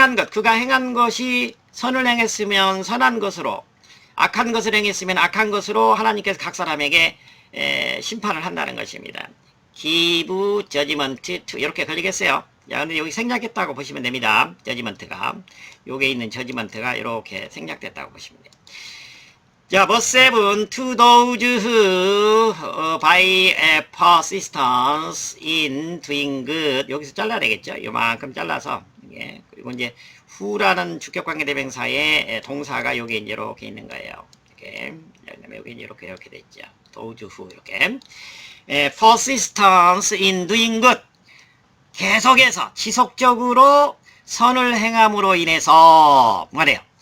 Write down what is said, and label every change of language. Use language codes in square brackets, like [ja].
[ko] 그가 행한 것이 선을 행했으면 선한 것으로, 악한 것을 행했으면 악한 것으로 하나님께서 각 사람에게 심판을 한다는 것입니다. [en] give judgment to [ko] 이렇게 걸리겠어요. 자, 근데 여기 생략했다고 보시면 됩니다. 저지먼트가 여기에 있는 저지먼트가 이렇게 생략됐다고 보시면 돼요. [en] 자, verse 7 to those who by persistence in doing good [ko] 여기서 잘라야 되겠죠. 요만큼 잘라서 그리고 이제 who라는 주격관계 대명사의 동사가 여기 이제 이렇게 있는 거예요. 이렇게 그다음에 여기 이렇게 돼 있죠. [en] those who [ko] 이렇게 [en] persistence in doing good [ko] 계속해서 지속적으로 선을 행함으로 인해서 말이에요.